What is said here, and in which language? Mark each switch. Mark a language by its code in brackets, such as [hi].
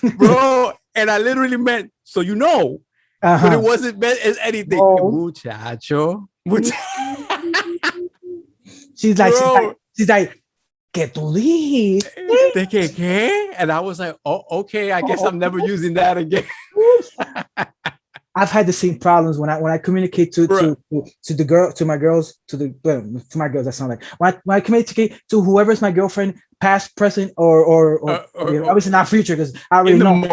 [en] Bro, and I literally meant, so but it wasn't meant as anything. [es] Muchacho. [en] She's like, [es] ¿qué tú dijiste? ¿Qué? [en] And I was like, oh, okay, I guess I'm never using that again. I've had the same problems when I communicate to my girls. That's not like when I communicate to whoever's my girlfriend, past, present, or obviously not future, because I already know.